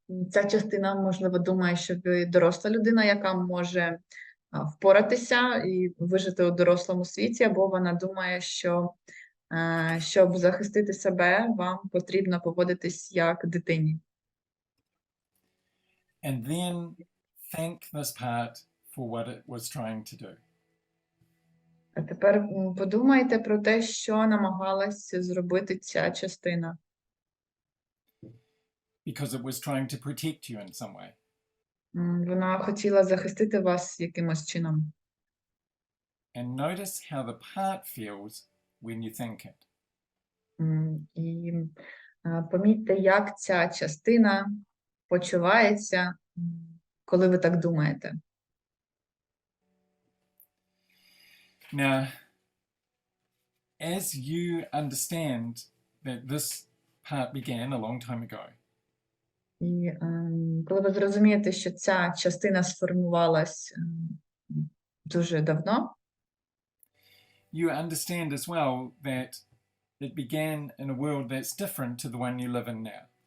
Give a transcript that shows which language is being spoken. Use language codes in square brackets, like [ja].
[uk] Ця частина, можливо, думає, що ви доросла людина, яка може впоратися і вижити у дорослому світі, або вона думає, що щоб захистити себе, вам потрібно поводитись як дитині. [en] And then thank this part for what it was trying to do. [uk] А тепер подумайте про те, що намагалась зробити ця частина. [en] Because it was trying to protect you in some way. [uk] Вона хотіла захистити вас якимось чином. [en] And notice how the part feels when you thank it. [uk] І помітьте, як ця частина почувається, коли ви так думаєте. [en] Now, as you understand that this part began a long time ago, [uk] І коли ви зрозумієте, що ця частина сформувалась дуже давно, [en] you understand as well that it began in a world that's different to the one you live in now.